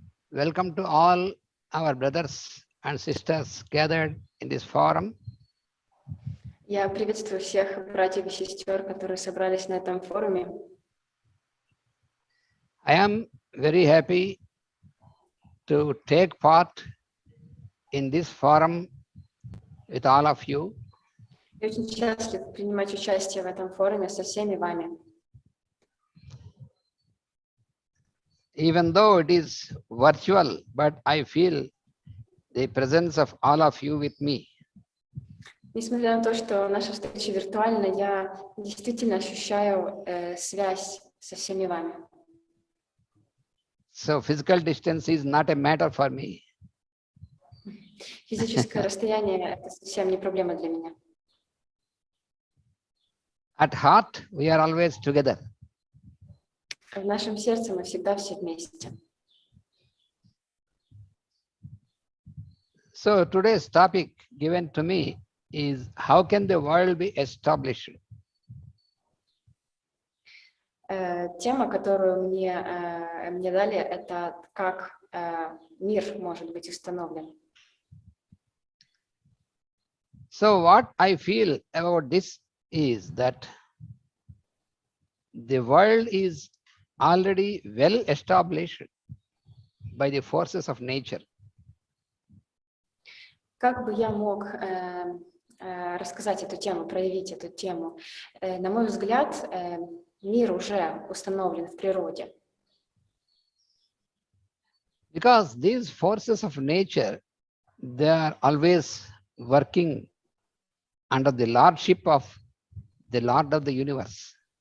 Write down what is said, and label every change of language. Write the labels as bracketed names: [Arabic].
[English] Welcome to all our brothers and sisters gathered in this forum. [Russian] Я приветствую всех братьев и сестер, которые собрались на этом форуме. [English] I am very happy to take part in this forum with all of you. [Russian] Я очень счастлив принимать участие в этом форуме со всеми вами. [English] Even though it is virtual, but I feel the presence of all of you with me. [Russian] Несмотря на то, что наша встреча виртуальна, я действительно ощущаю связь со всеми вами. [English] So physical distance is not a matter for me. [Russian] Физическое расстояние — это совсем не проблема для меня. [English] At heart, we are always together. [Russian] В нашем сердце мы всегда все вместе. [English] So today's topic given to me is how can the world be established? [Russian] Тема, которую мне дали, это как мир может быть установлен. [English] So what I feel about this is that the world is already well established by the forces of nature. [Russian] Как бы я мог рассказать эту тему, проявить эту тему? На мой взгляд, мир уже установлен в природе. [English] Because these forces of nature, they are always working under the lordship of the Lord of the universe.